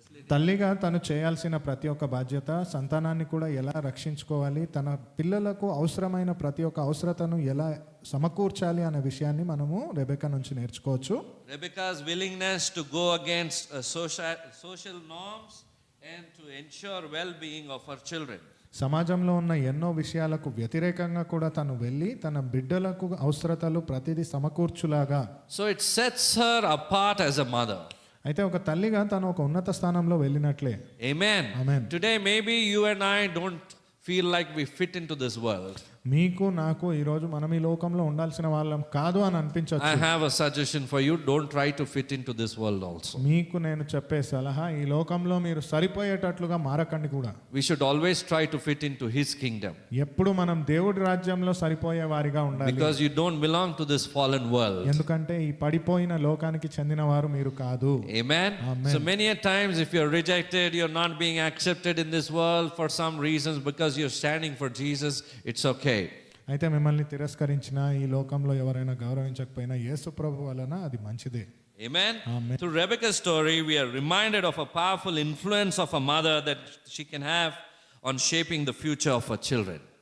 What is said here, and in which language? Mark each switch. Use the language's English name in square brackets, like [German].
[Telugu] తల్లిగా తను చేయాల్సిన ప్రతి ఒక్క బాధ్యత, సంతానాన్ని కూడా ఎలా రక్షించుకోవాలి, తన పిల్లలకు అవసరమైన ప్రతి ఒక్క అవసరతను ఎలా సమకూర్చాలి అనే విషయాన్ని మనము రెబెకా నుంచి నేర్చుకోవచ్చు. [English] Rebecca's willingness to go against social norms and to ensure well-being of her children. [Telugu] సమాజంలో ఉన్న ఎన్నో విషయాలకు వ్యతిరేకంగా కూడా తను వెళ్ళి తన బిడ్డలకు అవసరతలు ప్రతిదీ సమకూర్చులాగా. [English] So it sets her apart as a mother. [Telugu] అయితే ఒక తల్లిగా తను ఒక ఉన్నత స్థానంలో వెళ్ళినట్లే. [English] Amen. Amen. Today maybe you and I don't feel like we fit into this world. [Telugu] మీకు నాకు ఈరోజు మనం ఈ లోకంలో ఉండాల్సిన వాళ్ళం కాదు అని [English] I [Telugu] అనిపించవచ్చు. [English] have a suggestion for you. Don't try to fit into this world also. [Telugu] మీకు నేను చెప్పే సలహా, ఈ లోకంలో మీరు సరిపోయేటట్లుగా మారకండి కూడా. [English] We should always try to fit into His kingdom. [Telugu] ఎప్పుడు మనం దేవుడి రాజ్యంలో సరిపోయే వారిగా ఉండాలి. [English] Because you don't belong to this fallen world. [Telugu] ఎందుకంటే ఈ పడిపోయిన లోకానికి చెందిన వారు మీరు కాదు. [English] Amen. Amen. So many a times if you're rejected, you're not being accepted in this world for some reasons because you're standing for Jesus, it's okay. [Telugu] అయితే మిమ్మల్ని తిరస్కరించిన ఈ లోకంలో ఎవరైనా గౌరవించకపోయినా యేసు ప్రభు వలన అది మంచిదే. [English] Amen. Amen. Through Rebecca's story, we are reminded of a powerful influence of a mother that she can have on shaping the future of her children.